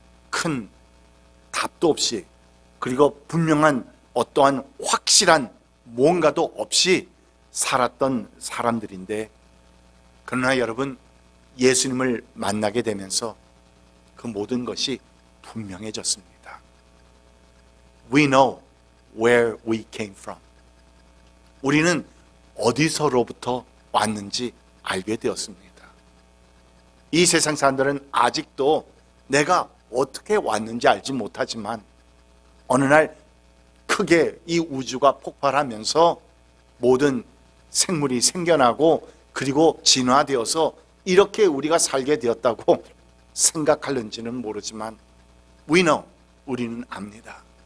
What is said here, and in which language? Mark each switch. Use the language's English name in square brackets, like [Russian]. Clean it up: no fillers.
[Korean] 큰 답도 없이, 그리고 분명한 어떠한 확실한 무언가도 없이 살았던 사람들인데, 그러나 여러분, 예수님을 만나게 되면서 그 모든 것이 분명해졌습니다. [English] We know where we came from. [Korean] 우리는 어디서로부터 왔는지 알게 되었습니다. 이 세상 사람들은 아직도 내가 어떻게 왔는지 알지 못하지만, 어느 날 크게 이 우주가 폭발하면서 모든 생물이 생겨나고 그리고 진화되어서 이렇게 우리가 살게 되었다고 생각하는지는 모르지만, [English] we know, [Korean] 우리는 압니다.